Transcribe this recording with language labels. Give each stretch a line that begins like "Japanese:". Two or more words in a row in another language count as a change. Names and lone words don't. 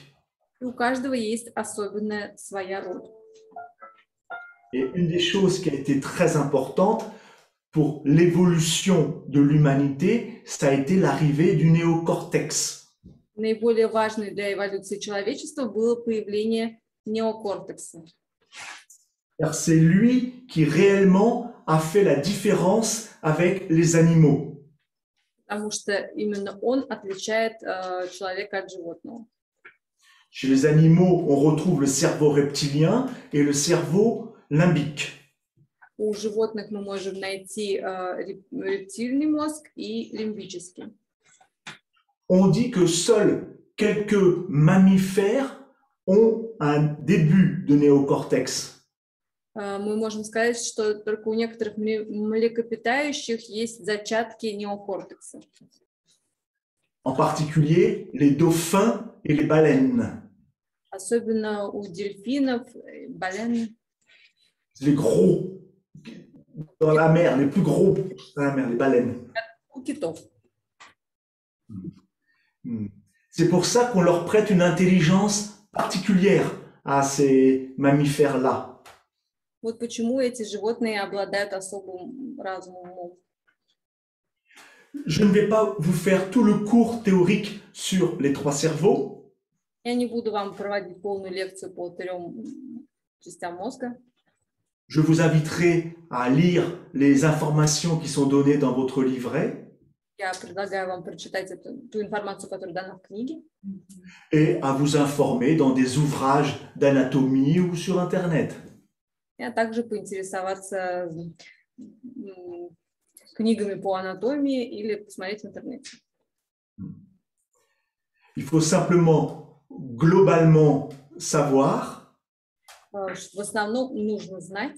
Russian: И у каждого есть особенная своя роль.
French: Et une des choses qui a été très importante pour l'évolution de l'humanité, ça a été l'arrivée du néocortex.
Russian: Наиболее важной для эволюции человечества было появление неокортекса.
French: Car c'est lui qui réellement a fait la différence avec les animaux.
Russian: Потому что именно он отличает человека от животного.
French: Chez les animaux, on retrouve le cerveau reptilien et le cerveau limbique.
Russian: У животных мы можем найти рептильный мозг и лимбический.
French: On dit que seuls quelques mammifères ont un début de néocortex.
Russian: Мы можем сказать, что только у некоторых млекопитающих есть зачатки неокортекса.
French: En particulier les dauphins et les baleines.
Russian: Особенно у дельфинов, бален.
French: Les gros dans la mer, les plus gros dans la mer, les baleines.
Russian: У китов.
French: C'est pour ça qu'on leur prête une intelligence particulière à ces mammifères-là.
Russian: Вот почему эти животные обладают особым разумом.
French: Je ne vais pas vous faire tout le cours théorique sur les trois cerveaux.
Russian: Я не буду вам проводить полную лекцию по 3 частям мозга.
French: Je vous inviterai à lire les informations qui sont données dans votre livret
Russian: Я предлагаю вам прочитать ту информацию, которая дана в книге,
French: et à vous informer dans des ouvrages d'anatomie ou sur Internet.
Russian: а также поинтересоваться книгами по анатомии или посмотреть в интернете.
French: Il faut simplement, globalement, savoir
Russian: В основном нужно знать,